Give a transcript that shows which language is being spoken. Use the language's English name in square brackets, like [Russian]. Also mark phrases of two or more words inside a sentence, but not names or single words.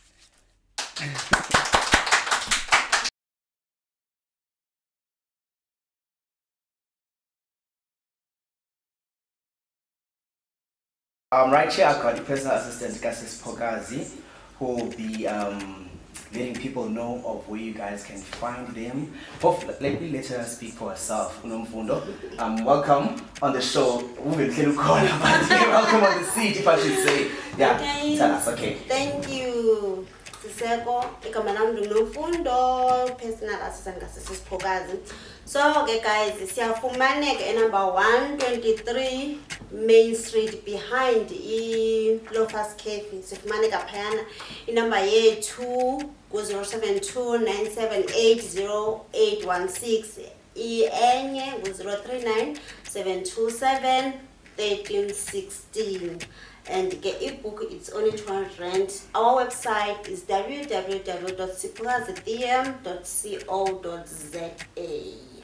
[English] Right here, I've got the personal assistant, Siphokazi, who will be letting people know of where you guys can find them. Let her speak for herself. Welcome on the show. Welcome on the seat, if I should say. Yeah, okay. Tell us, okay. Thank you. [Xhosa] Siseko, igama lami Nomfundo, [English] personal assistant Siphokazi. So, okay guys, siyafumaneka number 123 Main Street behind Loafers Cafe. [Xhosa] Sifumaneka phayana. Number yethu ku-072 978 0816. Enye ku-039 727 1316. [English] And get ebook, it's only 200 rand. Our website is www.siphokazidm.co.za.